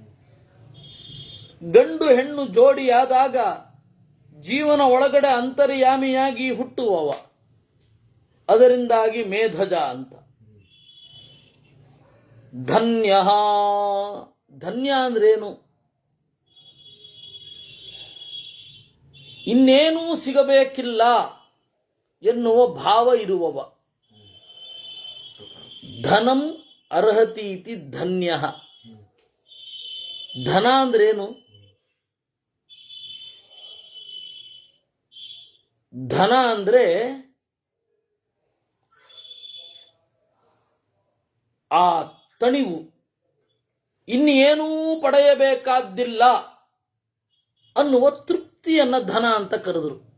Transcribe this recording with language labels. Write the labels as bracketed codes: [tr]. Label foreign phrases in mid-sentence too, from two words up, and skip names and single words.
[kn] ಗಂಡು ಹೆಣ್ಣು ಜೋಡಿಯಾದಾಗ ಜೀವನ ಒಳಗಡೆ ಅಂತರ್ಯಾಮಿಯಾಗಿ ಹುಟ್ಟುವವ, ಅದರಿಂದಾಗಿ ಮೇಧಜ ಅಂತ. ಧನ್ಯ ಧನ್ಯ ಅಂದ್ರೇನು? ಇನ್ನೇನೂ ಸಿಗಬೇಕಿಲ್ಲ ಎನ್ನುವ ಭಾವ ಇರುವವ. [sa] ಧನಂ ಅರ್ಹತಿ ಇತಿ ಧನ್ಯ. [kn] ಧನ ಅಂದ್ರೇನು? ಧನ ಅಂದ್ರೆ ಆ ತಣಿವು, ಇನ್ನೇನೂ ಪಡೆಯಬೇಕಾದ್ದಿಲ್ಲ ಅನ್ನುವ ತೃಪ್ತಿಯನ್ನ ಧನ ಅಂತ ಕರೆದರು.